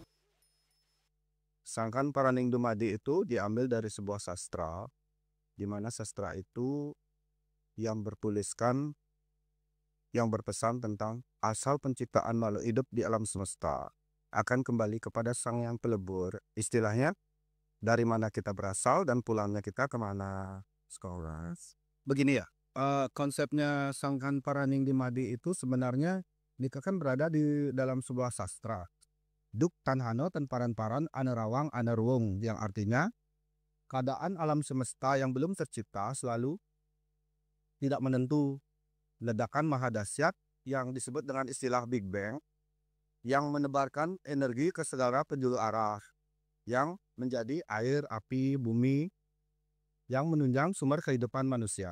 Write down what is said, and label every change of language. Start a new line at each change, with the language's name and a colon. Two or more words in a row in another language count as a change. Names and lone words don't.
Indonesian: Sangkan Paraning Dumadi itu diambil dari sebuah sastra, di mana sastra itu yang bertuliskan, yang berpesan tentang asal penciptaan makhluk hidup di alam semesta akan kembali kepada Sang Yang Pelebur. Istilahnya, dari mana kita berasal dan pulangnya kita kemana, sekolah. Begini ya, konsepnya Sangkan Paraning Dumadi itu sebenarnya kan berada di dalam sebuah sastra.
Kawi: Duk tanhano ten paran-paran anerawang anerwung,
Indonesian: yang artinya keadaan alam semesta yang belum tercipta selalu tidak menentu. Ledakan maha dahsyat yang disebut dengan istilah Big Bang yang menebarkan energi ke segala penjuru arah yang menjadi air, api, bumi yang menunjang sumber kehidupan manusia.